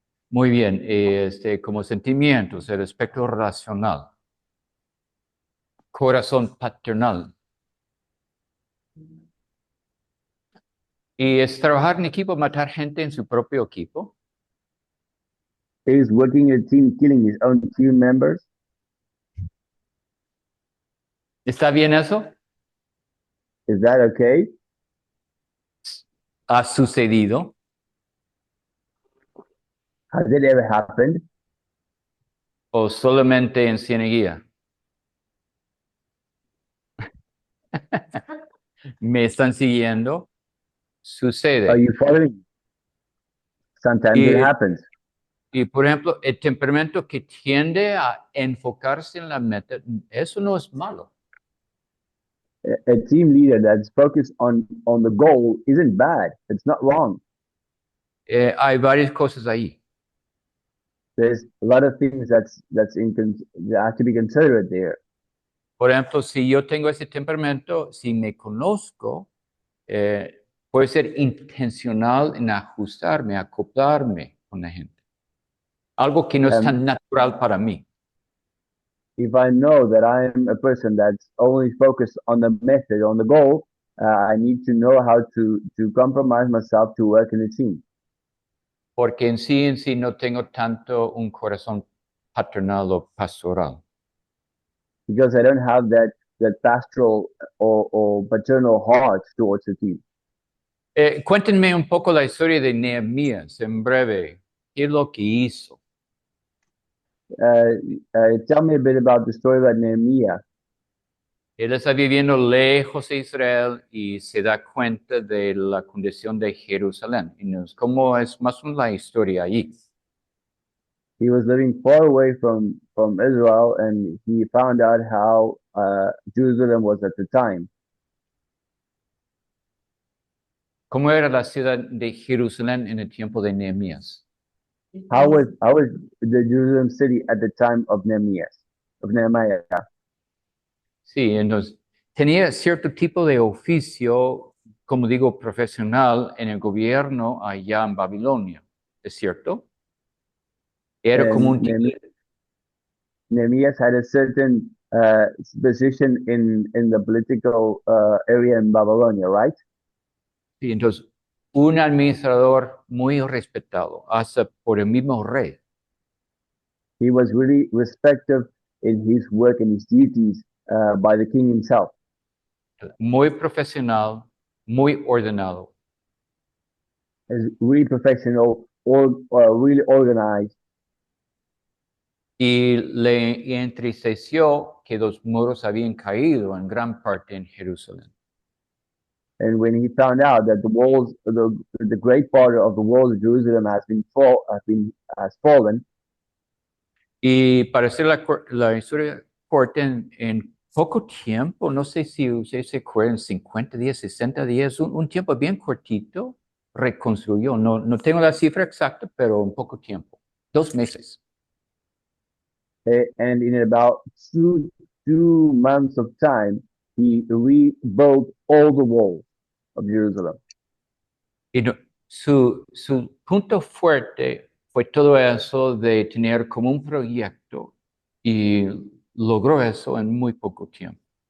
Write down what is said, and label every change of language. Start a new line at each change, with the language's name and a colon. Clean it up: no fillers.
Spanish: Muy bien, como sentimientos, el aspecto racional, corazón paternal. Y es trabajar en equipo, matar gente en su propio equipo.
English: Is working in a team killing his own team members?
Spanish: ¿Está bien eso?
English: Is that okay?
Spanish: ¿Ha sucedido?
English: Has it ever happened?
Spanish: ¿O solamente en Cieneguía? ¿Me están siguiendo?
English: Are
Spanish: Sucede.
English: you following? Sometimes it
Spanish: Y,
English: happens.
Spanish: y, por ejemplo, el temperamento que tiende a enfocarse en la meta, eso no es malo.
English: A team leader that's focused on the goal isn't bad. It's not wrong.
Spanish: Hay varias cosas ahí.
English: There's a lot of things that have to be considered there.
Spanish: Por ejemplo, si yo tengo ese temperamento, si me conozco, puede ser intencional en ajustarme, acoplarme con la gente. Algo que no es tan natural para mí.
English: If I know that I'm a person that's only focused on the method, on the goal, I need to know how to compromise myself to work in a team.
Spanish: Porque en sí no tengo tanto un corazón paternal o pastoral.
English: Because I don't have that pastoral or paternal heart towards the team.
Spanish: Cuéntenme un poco la historia de Nehemías, en breve. ¿Qué es lo que hizo?
English: Uh, Tell me a bit about the story about Nehemiah.
Spanish: Él está viviendo lejos de Israel y se da cuenta de la condición de Jerusalén. ¿Cómo es más o menos la historia allí?
English: He was living far away from Israel, and he found out how Jerusalem was at the time.
Spanish: ¿Cómo era la ciudad de Jerusalén en el tiempo de Nehemías?
English: How was the Jerusalem city at the time of Nehemiah?
Spanish: Sí, entonces tenía cierto tipo de oficio, como digo, profesional en el gobierno allá en Babilonia, ¿es cierto? Era como
English: And
Spanish: un tipo,
English: Nehemiah had a certain position in the political area in Babylonia, right?
Spanish: sí, entonces, un administrador muy respetado, hasta por el mismo rey.
English: He was really respected in his work and his duties by the king himself.
Spanish: Muy profesional, muy ordenado.
English: Is really professional or really organized.
Spanish: Y le entristeció que los muros habían caído en gran parte en Jerusalén.
English: And when he found out that the great part of the walls of Jerusalem has fallen,
Spanish: Y para hacer la historia corta, en poco tiempo, no sé si ustedes se acuerdan, 50 días, 60 días, un tiempo bien cortito, reconstruyó. No tengo la cifra exacta, pero en poco tiempo, 2 meses.
English: and in about two months of time, he rebuilt all the walls of Jerusalem.
Spanish: Y su punto fuerte fue todo eso de tener como un proyecto y logró eso en muy poco tiempo.